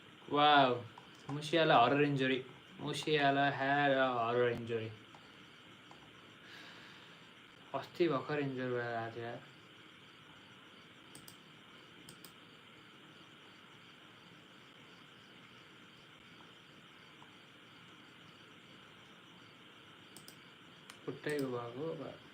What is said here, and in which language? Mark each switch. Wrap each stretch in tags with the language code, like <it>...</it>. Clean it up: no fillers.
<en>Wow, Musiala horror injury. Musiala had a horror injury.</en> <ne>अस्ति भर्खर injured भएर आएको थियो यार खुट्टै भएको</ne>